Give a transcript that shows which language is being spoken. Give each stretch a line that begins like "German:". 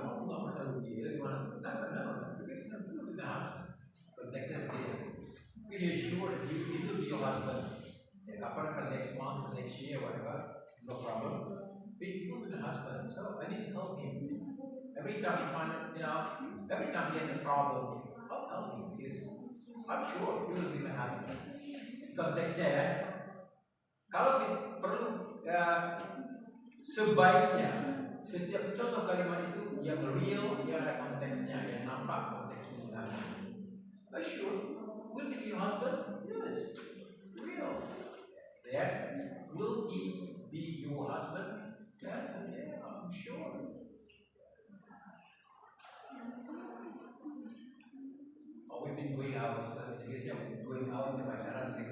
Indonesian: Kamu nggak masalah dia gimana? Kenapa? Because itu tidak konteksnya dia.
English: Are you sure that you will be your husband? Apakah next month, next year, whatever, no problem. But you will be the husband, so I need to help him. Every time you find, every time he has a problem, I'll help him because I'm sure he will be my husband.
Indonesian: Konteksnya ya. Kalau perlu sebaiknya setiap contoh kalimat itu yang real, yang ada konteksnya, yang nampak konteks penggunaannya.
English: Sure, will he be your husband? Yes, real. Then, will he be your husband? Yeah, I'm sure. Oh, we've been going out, going out with pacaran.